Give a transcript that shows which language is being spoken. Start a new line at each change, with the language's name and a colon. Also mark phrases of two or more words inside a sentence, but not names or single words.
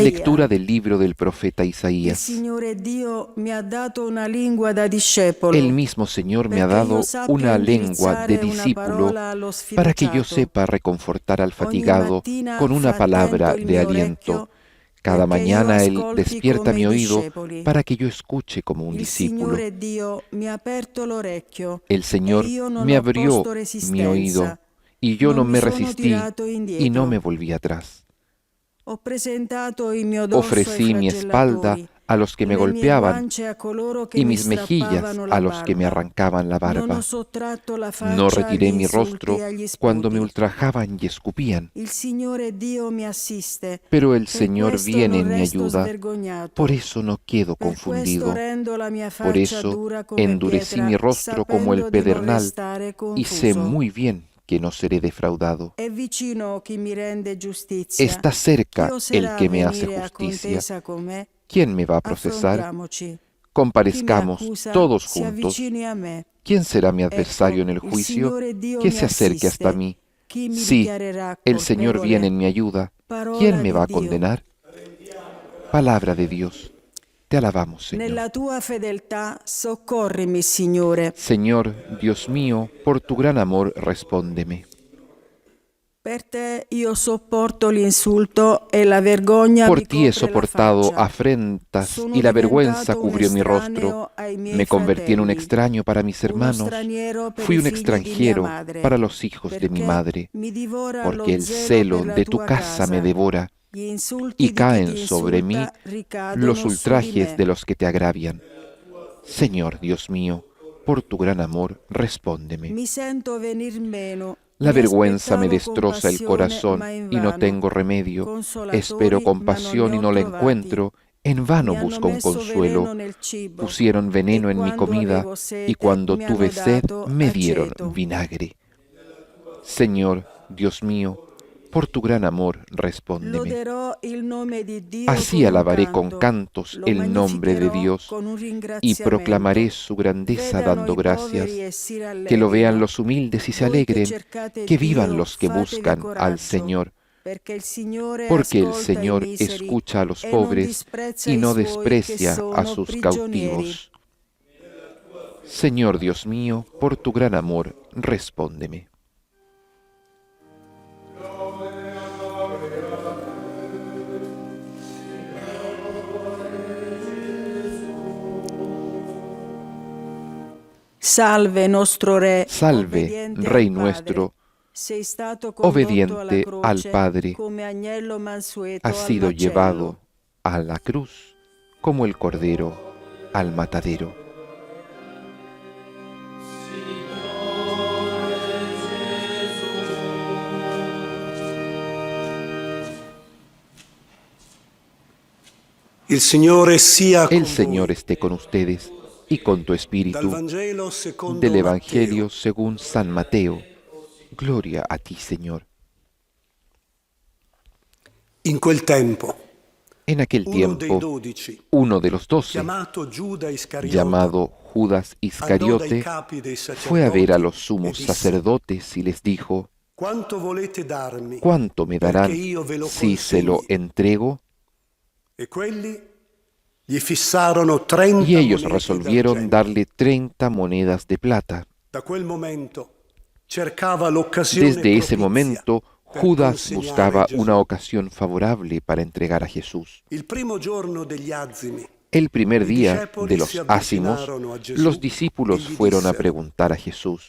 Spanish: Lectura del libro del profeta
Italian: Il
Spanish: Isaías.
Italian: Signore Dio mi ha dato una lingua da discepolo.
Spanish: El mismo Señor me ha
Italian: perché io
Spanish: dado
Italian: sappia
Spanish: una lengua de
Italian: indirizzare una
Spanish: discípulo
Italian: parola allo
Spanish: para que yo
Italian: sfiduciato.
Spanish: sepa reconfortar al
Italian: Ogni
Spanish: fatigado
Italian: mattina
Spanish: con una
Italian: fa
Spanish: palabra
Italian: attento il
Spanish: de
Italian: mio
Spanish: aliento.
Italian: orecchio
Spanish: Cada
Italian: perché io
Spanish: mañana Él
Italian: ascolti
Spanish: despierta
Italian: come
Spanish: mi
Italian: i
Spanish: oído
Italian: discepoli.
Spanish: para que yo escuche como un
Italian: Il
Spanish: discípulo.
Italian: Signore Dio mi ha aperto l'orecchio
Spanish: El
Italian: e
Spanish: Señor
Italian: io non
Spanish: me
Italian: ho
Spanish: abrió
Italian: posto
Spanish: mi
Italian: resistenza.
Spanish: oído y yo no
Italian: Non mi
Spanish: me
Italian: sono
Spanish: resistí
Italian: tirato
Spanish: y no
Italian: indietro.
Spanish: me volví atrás.
Italian: Ho presentato il mio dorso ai
Spanish: Ofrecí mi espalda
Italian: flagellatori,
Spanish: a los que me
Italian: le mie
Spanish: golpeaban
Italian: guance a coloro che
Spanish: y
Italian: mi
Spanish: mis mejillas
Italian: strappavano
Spanish: a
Italian: la
Spanish: los que me
Italian: barba.
Spanish: arrancaban la
Italian: Non ho
Spanish: barba.
Italian: sottratto la
Spanish: No
Italian: faccia agli
Spanish: retiré mi
Italian: insulti
Spanish: rostro
Italian: e agli
Spanish: cuando me
Italian: sputi.
Spanish: ultrajaban y escupían.
Italian: Il Signore Dio mi assiste.
Spanish: Pero el
Italian: Per
Spanish: Señor
Italian: questo
Spanish: viene
Italian: non
Spanish: en mi
Italian: resto
Spanish: ayuda,
Italian: svergognato.
Spanish: por eso no quedo
Italian: Per questo
Spanish: confundido.
Italian: rendo la mia
Spanish: Por
Italian: faccia
Spanish: eso
Italian: dura come
Spanish: endurecí mi
Italian: pietra,
Spanish: rostro como el
Italian: sapendo di non
Spanish: pedernal
Italian: restare
Spanish: y sé
Italian: confuso.
Spanish: muy bien que no seré defraudado.
Italian: È vicino chi mi rende giustizia.
Spanish: Está
Italian: Chi
Spanish: cerca el
Italian: oserà
Spanish: que me hace
Italian: venire a
Spanish: justicia.
Italian: contesa con me?
Spanish: ¿Quién me va a procesar?
Italian: Affrontiamoci. Chi mi
Spanish: Comparezcamos
Italian: accusa
Spanish: todos
Italian: si
Spanish: juntos.
Italian: avvicini a me.
Spanish: ¿Quién será mi adversario en
Italian: Ecco,
Spanish: el
Italian: il
Spanish: juicio?
Italian: Signore Dio
Spanish: Que
Italian: mi
Spanish: se acerque hasta
Italian: assiste.
Spanish: mí.
Italian: Chi mi
Spanish: Sí,
Italian: dichiarerà
Spanish: el Señor viene
Italian: colpevole?
Spanish: en mi ayuda. ¿Quién
Italian: Parola
Spanish: me
Italian: di
Spanish: va a
Italian: Dio.
Spanish: condenar? Palabra de Dios. Te alabamos, Señor.
Italian: Nella tua fedeltà soccorrimi, Signore.
Spanish: Señor, Dios mío, por tu gran amor, respóndeme.
Italian: Per te io sopporto l'insulto e la vergogna
Spanish: Por
Italian: mi
Spanish: ti he
Italian: copre la
Spanish: soportado
Italian: faccia.
Spanish: afrentas
Italian: Sono
Spanish: y la vergüenza
Italian: diventato un
Spanish: cubrió mi rostro.
Italian: estraneo ai miei
Spanish: Me convertí en un
Italian: fratelli,
Spanish: extraño para mis
Italian: uno
Spanish: hermanos.
Italian: straniero per
Spanish: Fui
Italian: i
Spanish: un
Italian: figli di mia
Spanish: extranjero
Italian: madre,
Spanish: para los hijos de mi
Italian: perché
Spanish: madre,
Italian: mi divora
Spanish: porque
Italian: lo
Spanish: el
Italian: zelo
Spanish: celo
Italian: per la
Spanish: de tu
Italian: tua
Spanish: casa me
Italian: casa.
Spanish: devora
Italian: Gli insulti
Spanish: y
Italian: di chi ti
Spanish: caen sobre mí
Italian: insulta ricadono
Spanish: los
Italian: su di
Spanish: ultrajes
Italian: me.
Spanish: de los que te agravian. Señor, Dios mío, por tu gran amor, respóndeme.
Italian: Mi sento venir meno.
Spanish: La
Italian: Mi
Spanish: vergüenza me
Italian: aspettavo
Spanish: destroza el corazón
Italian: compassione, ma
Spanish: y no
Italian: invano.
Spanish: tengo remedio.
Italian: Consolatori,
Spanish: Espero
Italian: ma non
Spanish: compasión
Italian: ne
Spanish: y
Italian: ho
Spanish: no la
Italian: trovati.
Spanish: encuentro. En vano
Italian: Mi hanno
Spanish: busco un
Italian: messo
Spanish: consuelo.
Italian: veleno nel cibo,
Spanish: Pusieron veneno
Italian: e
Spanish: en mi
Italian: quando
Spanish: comida
Italian: avevo
Spanish: y
Italian: sete
Spanish: cuando
Italian: mi
Spanish: tuve
Italian: hanno
Spanish: sed
Italian: dato
Spanish: me dieron
Italian: aceto.
Spanish: vinagre. Señor, Dios mío, por tu gran amor, respóndeme.
Italian: Loderò il nome di Dio
Spanish: Así
Italian: con un
Spanish: alabaré con
Italian: canto,
Spanish: cantos
Italian: lo
Spanish: el nombre de
Italian: magnificherò
Spanish: Dios
Italian: con un
Spanish: y
Italian: ringraziamento.
Spanish: proclamaré su grandeza
Italian: Vedano
Spanish: dando
Italian: i
Spanish: gracias.
Italian: poveri e si
Spanish: Que lo vean
Italian: rallegrino.
Spanish: los humildes y se
Italian: Voi che
Spanish: alegren,
Italian: cercate
Spanish: que vivan
Italian: Dio,
Spanish: los que
Italian: fatevi
Spanish: buscan al
Italian: coraggio,
Spanish: Señor,
Italian: perché il Signore
Spanish: porque el
Italian: ascolta i
Spanish: Señor
Italian: miseri
Spanish: escucha a los
Italian: e non
Spanish: pobres
Italian: disprezza
Spanish: y
Italian: i
Spanish: no
Italian: suoi che
Spanish: desprecia a
Italian: sono
Spanish: sus
Italian: prigionieri.
Spanish: cautivos. Señor Dios mío, por tu gran amor, respóndeme.
Italian: Salve nostro Re,
Spanish: Salve,
Italian: obbediente
Spanish: Rey
Italian: al Padre.
Spanish: nuestro,
Italian: Sei stato condotto alla
Spanish: obediente al
Italian: croce
Spanish: Padre,
Italian: come agnello mansueto
Spanish: ha
Italian: al
Spanish: sido
Italian: macello.
Spanish: llevado a la cruz como el cordero al matadero.
Italian: Il Signore sia con
Spanish: El Señor
Italian: voi.
Spanish: esté con ustedes y con tu
Italian: Dal
Spanish: espíritu.
Italian: Vangelo secondo
Spanish: Del
Italian: Matteo.
Spanish: Evangelio según San Mateo. Gloria a ti, Señor.
Italian: In quel tempo,
Spanish: En aquel
Italian: uno dei
Spanish: tiempo,
Italian: 12,
Spanish: uno de los 12,
Italian: chiamato Giuda Iscariota,
Spanish: llamado Judas
Italian: andò dai
Spanish: Iscariote,
Italian: capi dei
Spanish: fue a ver a los
Italian: sacerdoti e
Spanish: sumos
Italian: disse:
Spanish: sacerdotes y les dijo:
Italian: Quanto volete darmi
Spanish: ¿cuánto me
Italian: perché
Spanish: darán
Italian: io ve lo
Spanish: si se lo
Italian: consegni?
Spanish: entrego?
Italian: E quelli gli fissarono 30
Spanish: Y ellos
Italian: monete
Spanish: resolvieron
Italian: d'argento.
Spanish: darle 30 monedas de plata.
Italian: Da quel momento cercava l'occasione
Spanish: Desde ese
Italian: propizia
Spanish: momento,
Italian: per
Spanish: Judas
Italian: consegnare
Spanish: buscaba
Italian: Gesù.
Spanish: una ocasión favorable para entregar a Jesús.
Italian: Il primo giorno degli azimi,
Spanish: El primer
Italian: i
Spanish: día
Italian: discepoli
Spanish: de
Italian: si
Spanish: los ácimos,
Italian: avvicinarono a Gesù
Spanish: los
Italian: e
Spanish: discípulos
Italian: gli
Spanish: fueron a
Italian: dissero:
Spanish: preguntar a Jesús: